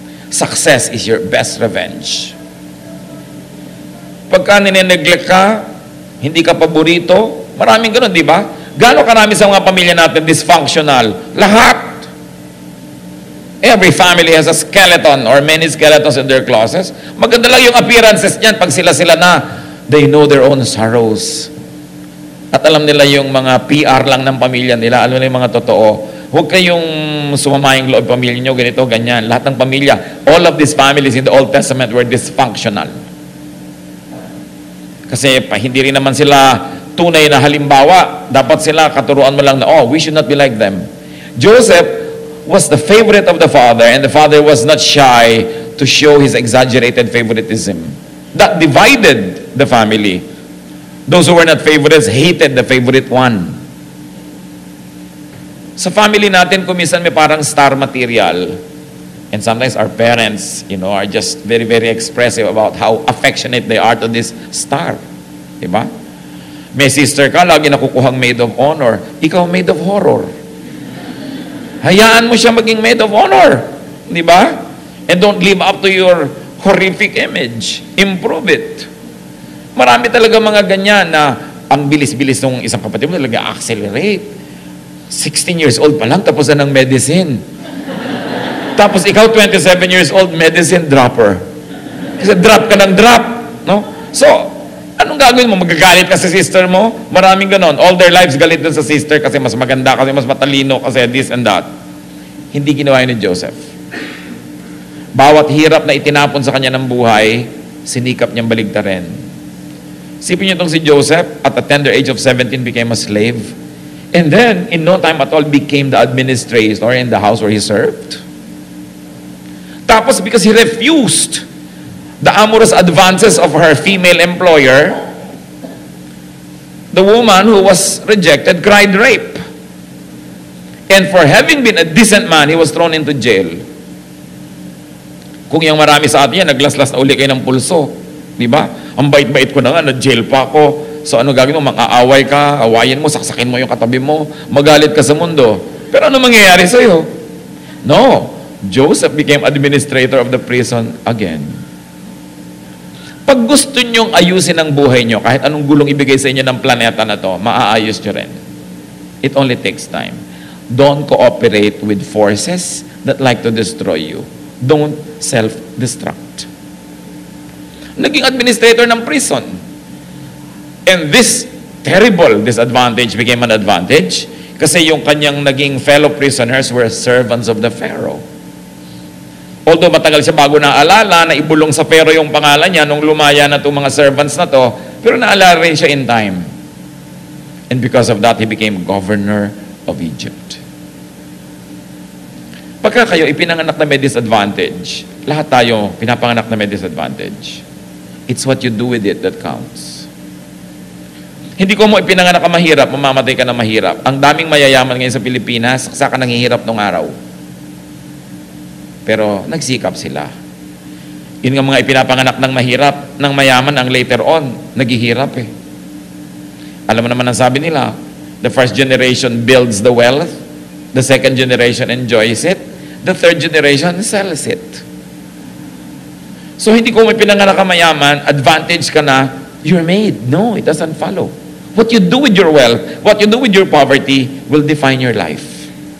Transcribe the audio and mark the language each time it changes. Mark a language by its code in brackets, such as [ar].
[en] Success is your best revenge. [tl] Pagka nineneglect ka, hindi ka paborito, maraming ganun, di ba? Gano'ng karami sa mga pamilya natin dysfunctional? Lahat. [en] Every family has a skeleton or many skeletons in their closets. [tl] Maganda lang yung appearances niyan pag sila-sila na. [en] They know their own sorrows. [tl] At alam nila yung mga PR lang ng pamilya nila, alam nila yung mga totoo. Huwag kayong sumamayang loob pamilya nyo, ganito, ganyan. Lahat ng pamilya, [en] all of these families in the Old Testament were dysfunctional. [tl] Kasi hindi rin naman sila tunay na halimbawa. Dapat sila katuruan mo lang na, [en] oh, we should not be like them. Joseph was the favorite of the father, and the father was not shy to show his exaggerated favoritism. That divided the family. Those who were not favorites hated the favorite one. [tl] Sa family natin, kumisan may parang star material. [en] And sometimes our parents, are just very, very expressive about how affectionate they are to this star. [tl] Diba? May sister ka, lagi nakukuhang maid of honor. Ikaw maid of horror. Hayaan mo siya maging maid of honor. Diba? [en] And don't live up to your horrific image. Improve it. [tl] Marami talaga mga ganyan na ang bilis-bilis ng isang kapatid mo talaga accelerate. 16 years old pa lang, tapos na ng medicine. Tapos ikaw, 27 years old, medicine dropper. Kasi drop ka ng drop. No? So, anong gagawin mo? Magagalit ka sa sister mo? Maraming ganon. [en] All their lives [tl] galit dun sa sister kasi mas maganda, kasi mas matalino, kasi [en] this and that. [tl] Hindi ginawa yun ni Joseph. Bawat hirap na itinapon sa kanya ng buhay, sinikap niyang baligtarin. Sipin niyo itong si Joseph, [en] at the tender age of 17, became a slave. And then, in no time at all, became the administrator in the house where he served. Tapos, because he refused the amorous advances of her female employer, the woman who was rejected cried rape. And for having been a decent man, he was thrown into jail. [tl] Kung yung marami sa atin yan, naglaslas na uli kayo ng pulso. Di ba? Ang bait-bait ko na nga, na-jail pa ako. So ano gagawin mo? Mang-aaway ka, awayin mo, saksakin mo yung katabi mo, magalit ka sa mundo. Pero ano mangyayari sa'yo? No. [en] Joseph became administrator of the prison again. [tl] Pag gusto nyong ayusin ang buhay nyo, kahit anong gulong ibigay sa inyo ng planeta na to, maaayos nyo rin. [en] It only takes time. Don't cooperate with forces that like to destroy you. Don't self-destruct. [tl] Naging administrator ng prison. [en] And this terrible disadvantage became an advantage [tl] kasi yung kanyang naging [en] fellow prisoners were servants of the Pharaoh. [tl] Although matagal siya bago naalala na ibulong sa Pharaoh yung pangalan niya nung lumaya na itong mga servants na to, pero naalala rin siya [en] in time. And because of that, he became governor of Egypt. [tl] Pagka kayo ipinanganak na may disadvantage, lahat tayo pinapanganak na may disadvantage. [en] It's what you do with it that counts. [tl] Hindi ko mo ipinanganak ka mahirap, mamamatay ka na mahirap. Ang daming mayayaman ngayon sa Pilipinas, saka nanghihirap nung araw. Pero nagsikap sila. Yun nga mga ipinapanganak ng mahirap, ng mayaman ang later on, naghihirap eh. Alam mo naman ang sabi nila, [en] the first generation builds the wealth, the second generation enjoys it, the third generation sells it. [tl] So hindi ko may pinanganak ka mayaman, advantage ka na, [en] you're made. No, it doesn't follow. What you do with your wealth, what you do with your poverty will define your life.